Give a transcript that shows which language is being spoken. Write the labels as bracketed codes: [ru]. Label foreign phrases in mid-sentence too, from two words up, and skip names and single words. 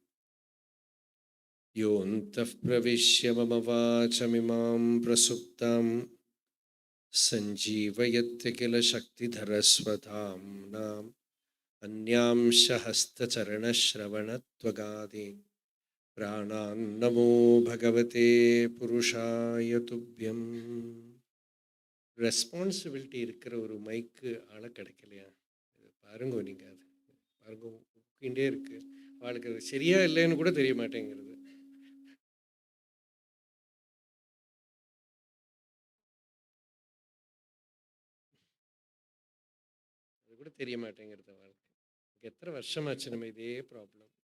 [sa] योऽन्तः प्रविश्य मम वाचमिमां प्रसुप्तां सञ्जीवयत्य किल शक्तिधरस्वधाम्नाम् अन्यांश हस्तचरणश्रवणत्वगादीन् प्राणान्नमो भगवते पुरुषाय तुभ्यं [ta] ரெஸ்பான்சிபிலிட்டி இருக்கிற ஒரு மைக்கு ஆள கிடைக்கலையா பாருங்க நீங்கள் அது பாருங்க ஊக்கிண்டே இருக்கு அவளுக்கு அது சரியா இல்லைன்னு கூட தெரிய மாட்டேங்கிறது அது கூட தெரிய மாட்டேங்கிறது அவளுக்கு எத்தனை வருஷமாச்சு நம்ம இதே ப்ராப்ளம்